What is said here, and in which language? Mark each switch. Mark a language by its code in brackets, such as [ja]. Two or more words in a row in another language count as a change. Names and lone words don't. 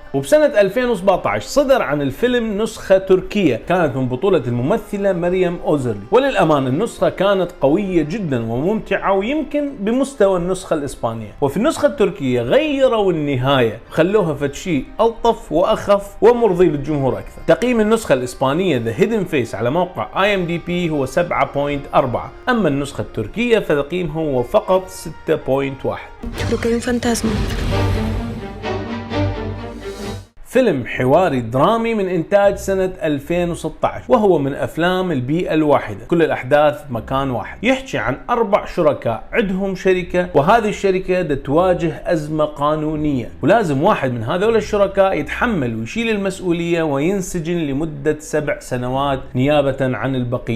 [ar] وبسنة 2017 صدر عن الفيلم نسخة تركية كانت من بطولة الممثلة مريم أوزرلي، وللأمان النسخة كانت قوية جدا وممتعة ويمكن بمستوى النسخة الإسبانية. وفي النسخة التركية غيروا النهاية، خلوها فتشي ألطف وأخف ومرضي للجمهور أكثر. تقييم النسخة الإسبانية The Hidden Face على موقع IMDb هو 7.4، أما النسخة التركية فتقييمه هو فقط 6.1. [es] Creo que hay un fantasma. [ar] فيلم حواري درامي من إنتاج سنة 2016، وهو من أفلام البيئة الواحدة، كل الأحداث بمكان واحد. يحكي عن 4 شركاء عندهم شركة، وهذه الشركة تواجه أزمة قانونية، ولازم واحد من هذول الشركاء يتحمل ويشيل المسؤولية وينسجن لمدة 7 سنوات نيابة عن البقية.